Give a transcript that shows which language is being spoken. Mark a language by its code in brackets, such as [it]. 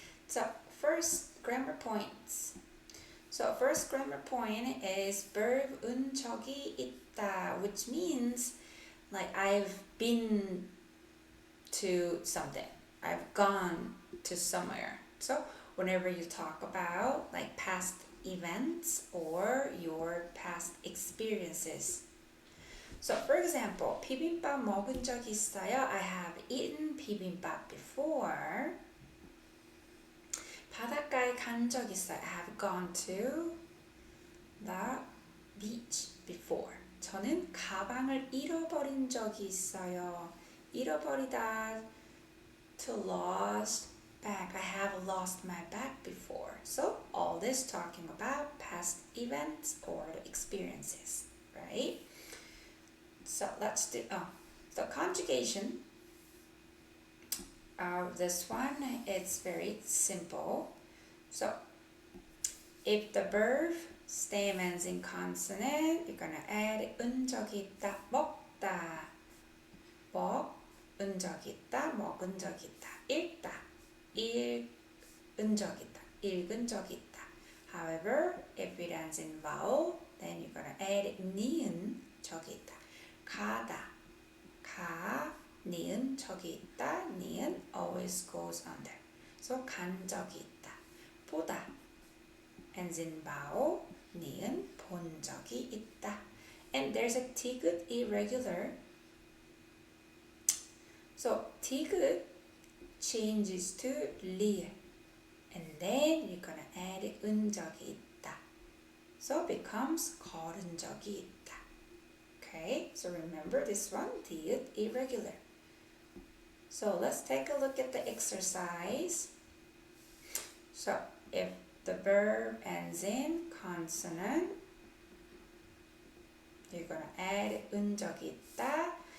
[en] So first grammar points. So first grammar point is verb [ko] 은 적이 있다, [en] which means like I've been to something. I've gone to somewhere. So whenever you talk about like past events or your past experiences. So for example, [ko] 비빔밥 먹은 적 있어요? [en] I have eaten bibimbap before. [ko] 바닷가에 간 적 있어요? [en] I have gone to the beach before. [ko] 저는 가방을 잃어버린 적이 있어요. [en] 잃어버리다, to lost bag. I have lost my bag before. So all this talking about past events or the experiences, right? So let's do, the conjugation of this one, it's very simple. So if the verb stem ends in consonant, you're gonna add [ko] 은 적이 있다, 먹다, 먹은 적이 있다, 먹은 적이 있다, 읽다, 읽은 적이 있다, 읽은 적이 있다. [en] However, if it ends in vowel, then you're gonna add [ko] 니은 적이 있다. 가다, 가, 니은 적이 있다. [en] 니은 always goes under. [ko] So 간 적이 있다. [en] 보다 ends in vowel. [ko] 니은 본 적이 있다. [en] And there's a 디귿 irregular. So 디귿 changes to 리을. And then you're gonna add [ko] 은 적이 있다. So becomes 걸은 적이 있다. [en] Okay, so remember this one, 디귿 irregular. So let's take a look at the exercise. So if the verb ends in consonant, you're going to add [ko] 은 적이 있다.